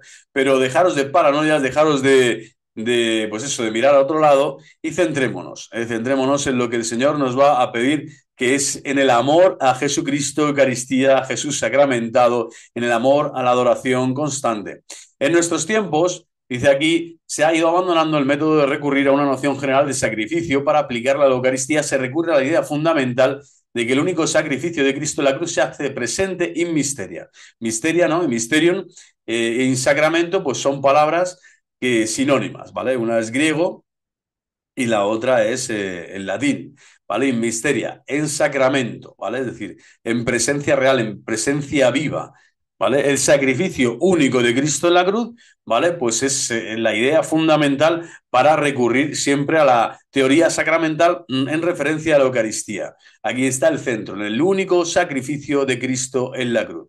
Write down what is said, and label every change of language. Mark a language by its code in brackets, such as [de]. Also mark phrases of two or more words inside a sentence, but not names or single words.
[es] Pero dejaros de paranoias, dejaros pues eso, de mirar a otro lado y centrémonos en lo que el Señor nos va a pedir, que es en el amor a Jesucristo, Eucaristía, a Jesús sacramentado, en el amor a la adoración constante. En nuestros tiempos, dice aquí, se ha ido abandonando el método de recurrir a una noción general de sacrificio. Para aplicar la Eucaristía se recurre a la idea fundamental de que el único sacrificio de Cristo en la cruz se hace presente [la] in misteria. [es] Misteria, ¿no? Y mysterium, [la] in sacramento, [es] pues son palabras sinónimas, ¿vale? Una es griego y la otra es en latín, ¿vale? [la] In misteria, [es] en sacramento, ¿vale? Es decir, en presencia real, en presencia viva, ¿vale? El sacrificio único de Cristo en la cruz, ¿vale? Pues es la idea fundamental para recurrir siempre a la teoría sacramental en referencia a la Eucaristía. Aquí está el centro, en el único sacrificio de Cristo en la cruz.